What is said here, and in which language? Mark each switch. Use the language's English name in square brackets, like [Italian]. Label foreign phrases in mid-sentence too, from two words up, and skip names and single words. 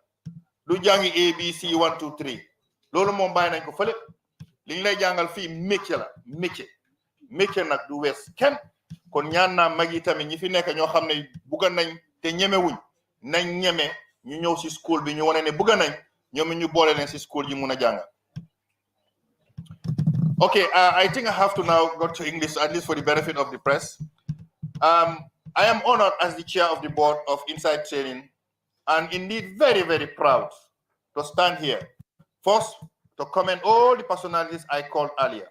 [Wolof] du jàngi ABC 1 2 3 loolu moom bàyyi nañ ko fële li ñu lay jàngal fii métier la métier nag du wees kenn kon ñaan naa mag yi tamit ñi fi nekk ñoo xam ne bugga nañ te ñemewuñ nañ ñeme ñu ñëw si school bi ñu wane ne bugga nañ ñoom ñu boole leen si school yi mun a jàng. [English] Okay, I think I have to now go to English, at least for the benefit of the press. I am honored as the chair of the board of Inside Training and indeed very, very proud to stand here. First, to commend all the personalities I called earlier.